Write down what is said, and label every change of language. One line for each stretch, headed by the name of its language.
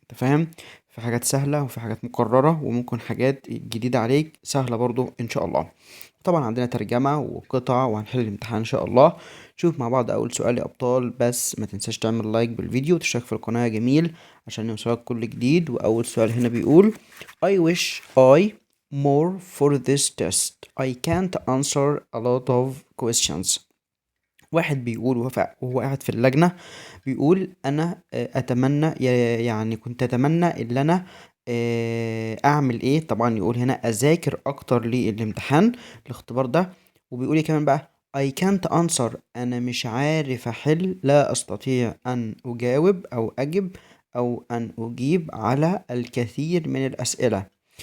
Arabic: انت فاهم؟ في حاجات سهلة وفي حاجات مكررة، وممكن حاجات جديدة عليك سهلة برضو ان شاء الله. طبعا عندنا ترجمة وقطع وهنحل الامتحان ان شاء الله. شوف مع بعض اول سؤال يا ابطال، بس ما تنساش تعمل لايك بالفيديو وتشترك في القناة جميل عشان يوصلك كل جديد. واول سؤال هنا بيقول
English: I wish I more for this test. I can't answer a lot of questions.
Arabic: واحد بيقول وهو قاعد في اللجنة، بيقول أنا أتمنى يعني كنت أتمنى إن أنا أعمل إيه. طبعا يقول هنا أذاكر أكتر للامتحان الاختبار ده. وبيقول إيه كمان بقى؟
English: I can't answer،
Arabic: أنا مش عارف أحل، لا أستطيع أن أجاوب أو أجب أو أن أجيب على الكثير من الأسئلة.